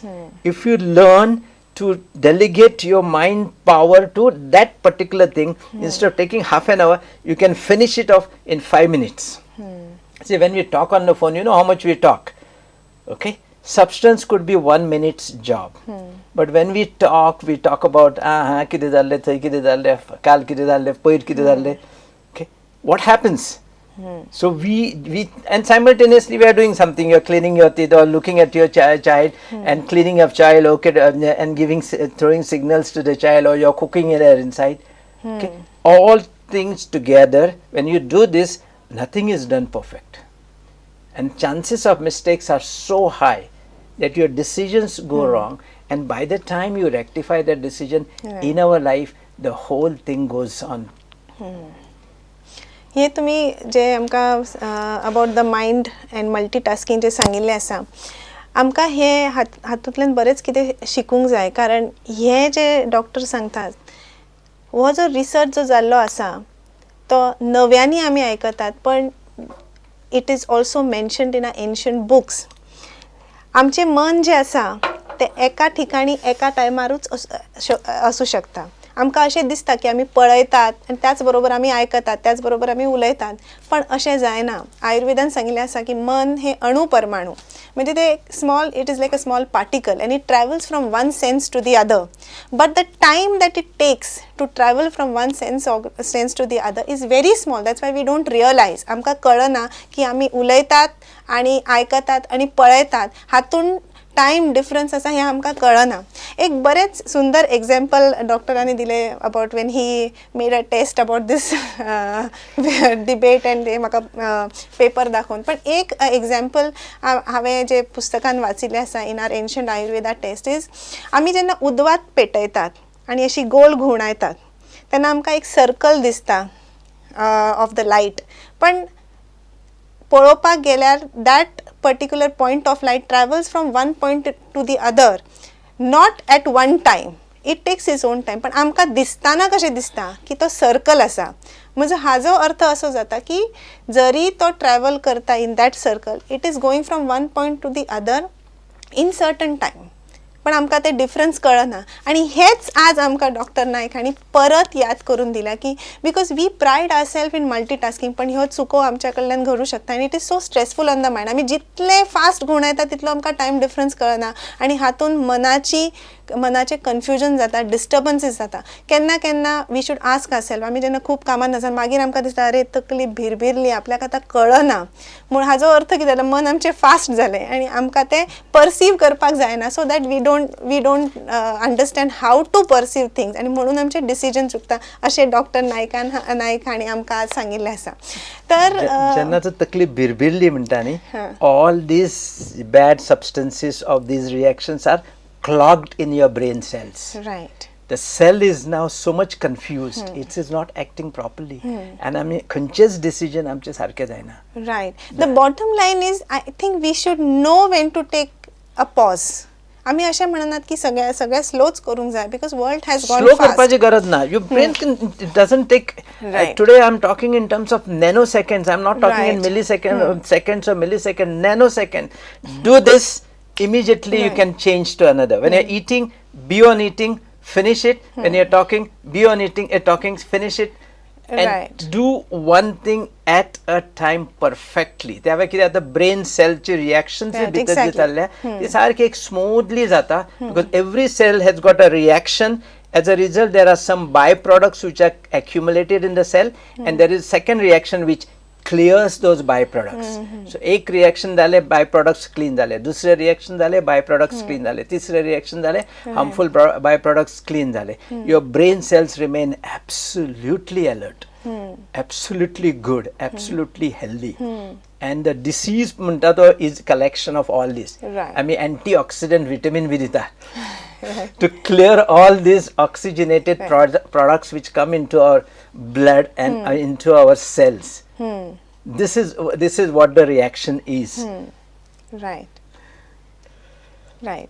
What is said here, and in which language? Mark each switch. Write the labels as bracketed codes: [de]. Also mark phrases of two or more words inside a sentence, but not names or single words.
[en] If you learn to delegate your mind power to that particular thing, instead of taking half an hour, you can finish it off in 5 minutes. See, when we talk on the phone, you know how much we talk. Okay. Substance could be 1 minute's job. But when we talk about kide dalle, thai kide dalle, kal kide dalle, poit kide dalle. Okay. What happens? So we and simultaneously we are doing something. You are cleaning your teeth or looking at your child and cleaning your child, okay, and throwing signals to the child, or you are cooking it there inside. Okay. All things together, when you do this, nothing is done perfect, and chances of mistakes are so high that your decisions go wrong, and by the time you rectify that decision in our life, the whole thing goes on. [kok] हे तुम्ही जे आमकां [en] about the mind and multitasking [kok] जे सांगिल्लें आसा, आमकां हे हातूंतल्यान बरेंच कितें शिकूंक जाय. कारण हे जे डॉक्टर सांगतात, हो जो रिसर्च जो जाल्लो आसा तो नव्यांनी आमी आयकतात, पण [en] it is also mentioned in a ancient books. [kok] आमचें मन जें आसा तें एका ठिकाणी एका टायमारूच आसूं शकता. आमकां अशें दिसता की आमी पळयतात आनी त्याच बरोबर आमी आयकतात, त्याच बरोबर आमी उलयतात, पण अशें जायना. आयुर्वेदान सांगिल्लें आसा की मन हे अणू परमाणू, म्हणजे ते स्मॉल, [en] it is like a small particle and it travels from one sense to the other, but the time that it takes to travel from one sense to the other is very small. That's why we don't realize. [kok] आमकां कळना की आमी उलयतात आनी आयकतात आनी पळयतात, हातून [en] time difference [kok] आसा हें आमकां कळना. एक बरेंच सुंदर एग्जाम्पल डॉक्टरांनी दिलें [en] about when he made a test about this debate and [kok] ते म्हाका पेपर दाखोवन. पण एक एग्जाम्पल हांवें जे पुस्तकान वाचिल्लें आसा [en] in our ancient Ayurveda test is, [kok] आमी जेन्ना उदवात पेटयतात आनी अशी गोल घुंवडायतात तेन्ना आमकां एक सर्कल दिसता [en] of the light, [kok] पण पळोवपाक गेल्यार [en] that particular point of light travels from one point to the other, not at one time. It takes its own time. [kok] पण आमकां दिसताना कशें दिसता की तो सर्कल आसा. म्हणजे हाजो अर्थ असो जाता की जरी तो ट्रॅवल करता [en] in that circle, it is going from one point to the other in certain time, [kok] पण आमकां ते डिफरन्स कळना. आनी हेच आज आमकां डॉक्टर नायक हांणी परत याद करून दिला की [en] because we pride our self in multitasking, [kok] पण ह्यो चुको आमच्या कडल्यान घडूं शकता आनी [en] it is so stressful on the mind. [kok] आमी जितले फास्ट घुंवडायता तितलो आमकां [en] time difference [kok] कळना आनी हातून मनाचें कन्फ्युजन जाता, डिस्टर्बन्सीस जाता. केन्ना केन्ना [en] we should ask our self, [kok] आमी जेन्ना खूब कामान आसा मागीर आमकां दिसता अरे तकली भिरभिरली, आपल्याक आतां कळना. म्हूण हाजो अर्थ कितें जाला, मन आमचें फास्ट जालें आनी आमकां तें परसीव करपाक जायना, [en] so that we we don't understand how to perceive things [kok] आणि म्हणून आमचे डिसिजन चुकता असे डॉक्टर नाईक हांणी आमकां आज सांगिल्लें आसा. तर जेन्ना तकली भिरभिरली म्हणटा न्ही, [en] all these bad substances of these reactions are clogged in your brain cells. Right. The cell is now so much confused. It is not acting properly. And I mean, conscious decision [kok] आमचे सारके जायना. [en] Right. The bottom line is, I think we should know when to take a pause. [kok] आम्ही अशें म्हणनात की सगळ्या स्लोच करूंक जाय, [en] because world has gone Slow fast. [kok] करपाची गरज ना. [en] Your brain it doesn't take. Right. Today I'm talking in terms of nanoseconds. I'm not talking in Right. milliseconds, seconds or milliseconds. Nanosecond. Do this immediately. You can change to another. When you're eating, be on eating. Finish it. When you're talking, be on eating, talking, finish it. And Right. do one thing at a time perfectly. [kok] त्यावेळी कितें जाता, ब्रेन सेलची रिएक्शन्स [en] Right, [kok] भितर जी [en] exactly. [kok] जाल्ल्या ती सारकी एक स्मूथली जाता, [en] because every cell has got a reaction. As a result, there are some byproducts which are accumulated in the cell, and there is second reaction which clears those byproducts. [mr] So एक reaction झाले, [en] byproducts clean [mr] झाले, दुसरे reaction झाले, [en] byproducts clean [mr] झाले, तिसरे reaction झाले, [en] harmful byproducts clean [mr] झाले. [en] Your brain cells remain absolutely alert, absolutely good, absolutely healthy. And the disease [kok] म्हणटा तो [en] is collection of all this. Right. I mean, antioxidant vitamin बी दिता to clear all these oxygenated products which come into our blood and into our cells. This is what the reaction is. Right. Right.